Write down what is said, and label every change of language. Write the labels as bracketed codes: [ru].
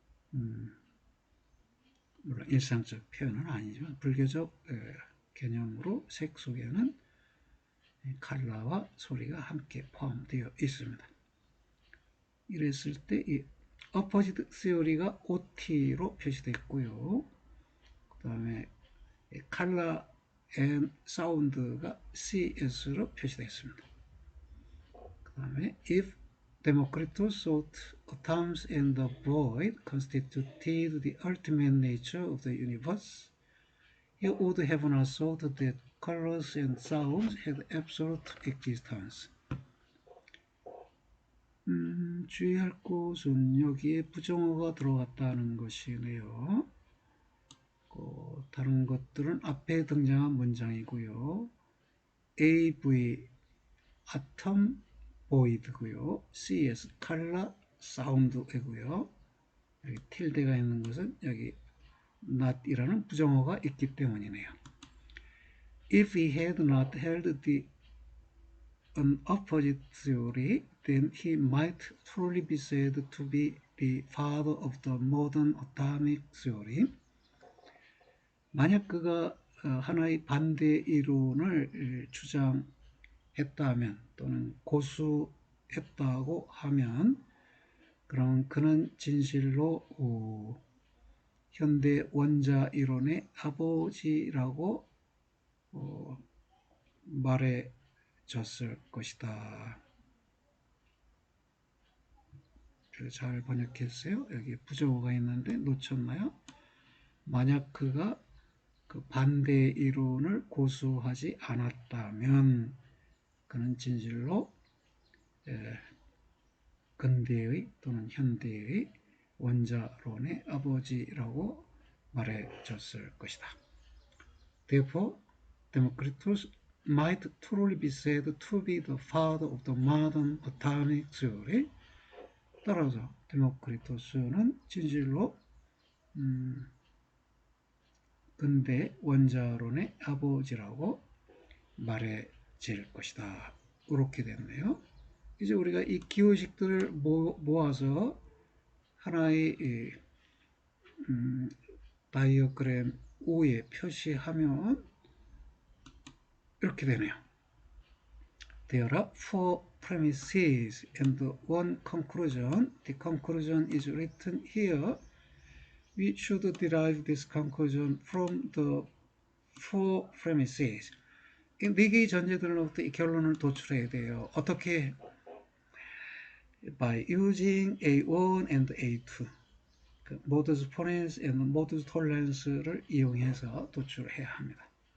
[ko] 물론 일상적 표현은 아니지만 불교적 개념으로 색 속에는 컬러와 소리가 함께 포함되어 있습니다. 이랬을 때 이 opposite theory가 OT로 표시됐고요. 그 다음에 [en] color and sound [ko] 가 CS로 표시됐습니다. 그 다음에 [en] if Democritus thought atoms and the void constituted the ultimate nature of the universe, he would have not thought that colors and sounds had absolute existence. [ko] 주의할 것은 여기에 부정어가 들어갔다는 것이네요. 다른 것들은 앞에 등장한 문장이고요. AV, atom, void고요. CS, color, sound이고요. 여기 틸드가 있는 것은 여기 not이라는 부정어가 있기 때문이네요. [en] If he had not held an opposite theory, then he might truly be said to be the father of the modern atomic theory. [ko] 만약 그가 하나의 반대 이론을 주장했다면 또는 고수했다고 하면 그럼 그는 진실로 현대 원자 이론의 아버지라고 말해줬을 것이다. 잘 번역했어요. 여기 부정어가 있는데 놓쳤나요? 만약 그가 그 반대 이론을 고수하지 않았다면 그는 진실로 근대의 또는 현대의 원자론의 아버지라고 말해줬을 것이다. [en] Therefore, Democritus might truly be said to be the father of the modern atomic theory. [ko] 따라서 데모크리토스는 진실로 근대 원자론의 아버지라고 말해질 것이다. 이렇게 됐네요. 이제 우리가 이 기호식들을 모아서 하나의 다이어그램 O에 표시하면 이렇게 되네요. [en] There are four premises and one conclusion. The conclusion is written here. We should derive this conclusion from the four premises. [ko] 이 네 개의 전제들로부터 이 결론을 도출해야 돼요. 어떻게? [en] By using A1 and A2. [ko] 그 modus ponens and modus tollence를 이용해서 도출해야 합니다.